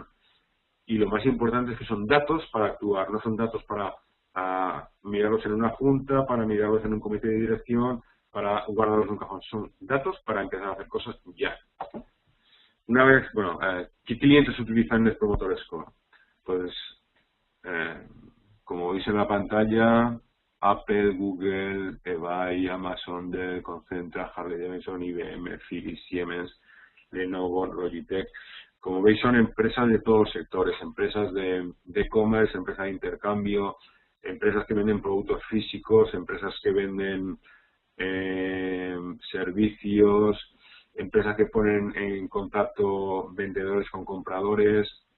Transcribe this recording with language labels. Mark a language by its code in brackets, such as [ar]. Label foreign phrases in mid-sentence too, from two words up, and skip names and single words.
[es] Y lo más importante es que son datos para actuar, no son datos para mirarlos en una junta, para mirarlos en un comité de dirección, para guardarlos en un cajón. Son datos para empezar a hacer cosas ya. Una vez, ¿qué clientes utilizan Net Promoter Score? Pues, como veis en la pantalla, Apple, Google, eBay, Amazon, Dell, Concentra, Harley Davidson, IBM, Philips, Siemens, Lenovo, Logitech. Como veis son empresas de todos los sectores, empresas de e-commerce, empresas de intercambio, empresas que venden productos físicos, empresas que venden servicios, empresas que ponen en contacto vendedores con compradores.